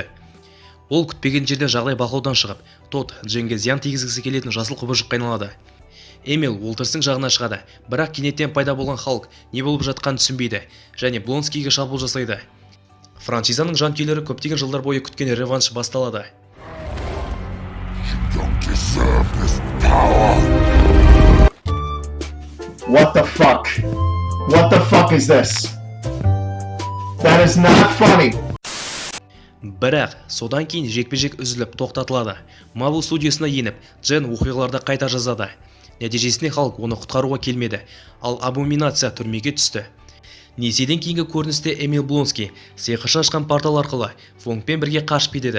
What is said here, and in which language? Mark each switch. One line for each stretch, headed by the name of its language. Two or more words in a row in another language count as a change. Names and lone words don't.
Kazakh: Ол күтпеген жерден жағдай бақылаудан шығып, Тодд Дженге зиян тигізгісі келетін жасыл құбыжыққа айналады. Эмил Уолтерстың жағына шығады, бірақ кенеттен пайда болған Халк не болып жатқанын түсінбейді және Блонскийге шабуыл жасайды. Франшизаның жанкүйерлері көптеген жылдар бойы күткен реванш басталады.
English: What the fuck? What the fuck is this? That is not funny.
Kazakh: Бірақ содан кейін жекпе-жек үзіліп тоқтатылады. Marvel студиясына еніп, Джен оқиғаларды қайта жазады. Нәтижесінде Халк оны құтқаруға келмеді, ал Абоминация түрмеге түсті. Несиеден кейінгі көріністе Эмил Блонский сиқыршы ашқан портал арқылы Фонгпен бірге қашып кетеді.